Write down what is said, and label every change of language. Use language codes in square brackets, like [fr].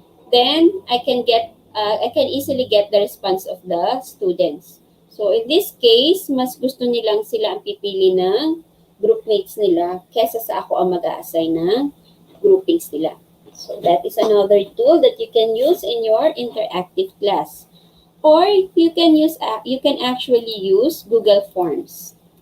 [en] Then I can easily get the response of the students. So in this case, [tl] mas gusto nilang sila ang pipili ng groupmates nila kesa sa ako ang mag-a-assign ng groupings nila. [en] So that is another tool that you can use in your interactive class. Or you can actually use Google Forms.